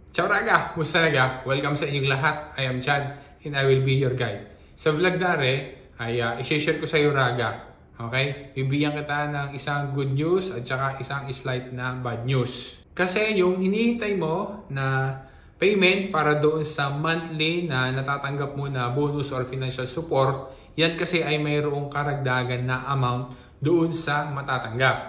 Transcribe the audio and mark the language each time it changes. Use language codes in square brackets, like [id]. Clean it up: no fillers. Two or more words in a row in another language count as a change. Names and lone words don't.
[it] Ciao raga! [tl] Musta naga? Welcome sa inyong lahat. [en] I am Chad and I will be your guide. [tl] Sa vlog nare ay i-share ko sa iyo raga. Okay? Bibigyan kita ng isang [en] good news [tl] at saka isang slight na [en] bad news. [tl] Kasi yung hinihintay mo na payment para doon sa monthly na natatanggap mo na bonus or [en] financial support, [tl] yan kasi ay mayroong karagdagan na amount doon sa matatanggap.